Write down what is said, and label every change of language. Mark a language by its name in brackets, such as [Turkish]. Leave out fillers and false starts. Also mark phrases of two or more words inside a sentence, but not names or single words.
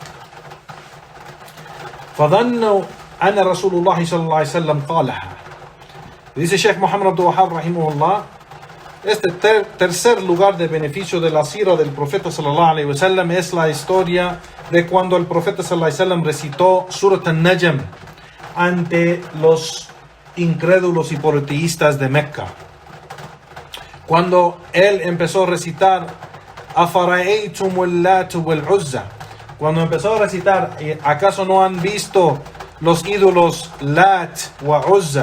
[Arabic] فظنوا أن رسول الله صلى الله عليه وسلم قالها. [Spanish] Dice Sheikh Muhammad Abdul Wahhab rahimahullah, este tercer lugar de beneficio de la sira del profeta [Arabic] صلى الله عليه وسلم [Spanish] es la historia de cuando el profeta [Arabic] صلى الله عليه وسلم [Spanish] recitó Surat al-Najm ante los incrédulos y politeístas de Mecca. Cuando él empezó a recitar [Arabic] أفرأيتم اللات والعزى, [Spanish] cuando empezó a recitar, ¿acaso no han visto los ídolos Lat wa Uzza?